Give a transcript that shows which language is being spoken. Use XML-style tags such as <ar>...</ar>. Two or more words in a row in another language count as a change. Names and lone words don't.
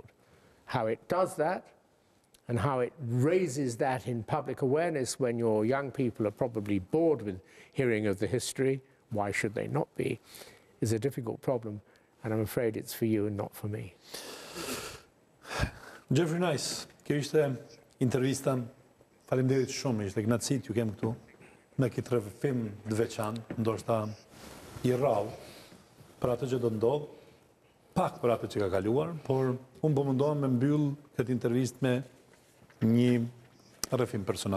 <en>How it does that and how it raises that in public awareness when your young people are probably bored with hearing of the history, why should they not be, is a difficult problem, and I'm afraid it's for you and not for me. Geoffrey Nice,</en> <sq>kjo ishte intervista. Faleminderit shumë, ishte kënaqësi t'ju kem këtu në këtë rrëfim të veçantë, ndoshta i rrallë për atë që do të ndodh, pak për atë që ka kaluar, por unë po mundohem me mbyll këtë intervistë me një rrëfim personal.</sq>